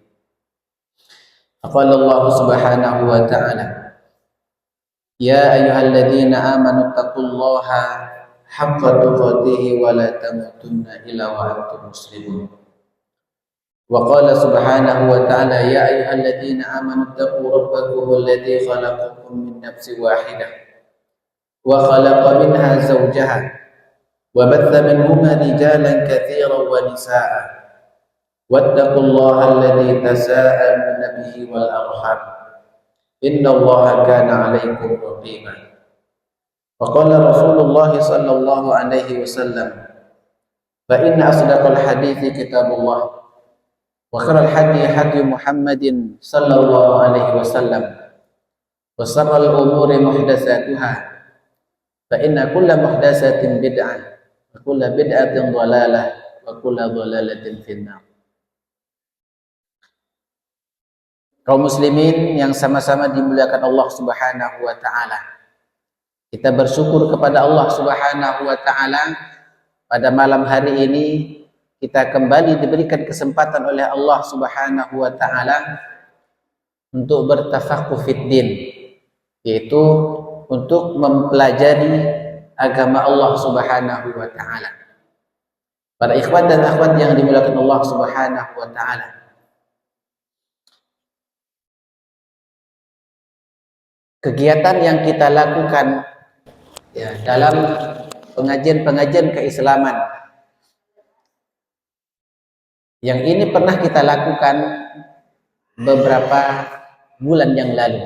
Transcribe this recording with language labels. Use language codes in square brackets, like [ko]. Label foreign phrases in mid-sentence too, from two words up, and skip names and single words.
[ar] قال الله سبحانه وتعالى يا أيها الذين آمنوا اتقوا الله حق تقاته ولا تموتن إلا وأنتم مسلمون. وقال سبحانه وتعالى يا أيها الذين آمنوا اتقوا ربكم الذي خلقكم من نفس واحدة وخلق منها زوجها وبث منهما رجالا كثيرا ونساء واتقوا الله الذي تساءلون به والأرحام إن الله كان عليكم رقيبا. وقال رسول الله صلى الله عليه وسلم فإن أصدق الحديث كتاب الله وخير الهدي هدي محمد صلى الله عليه وسلم وشر الأمور محدثاتها فإن كل محدثة بدعة وكل بدعة ضلالة وكل ضلالة في النار. [id] Kaum muslimin yang sama-sama dimuliakan Allah [ar] Subhanahu wa taala. [id] Kita bersyukur kepada Allah [ar] Subhanahu wa taala [id] pada malam hari ini kita kembali diberikan kesempatan oleh Allah Subhanahu wa taala untuk bertafaqquh [ar] fid din, [id] yaitu untuk mempelajari agama Allah [ar] Subhanahu wa taala. [id] Para ikhwan dan akhwat yang dimuliakan Allah [ar] Subhanahu wa taala. [id] Kegiatan yang kita lakukan ya, dalam pengajian-pengajian keislaman yang ini pernah kita lakukan beberapa bulan yang lalu.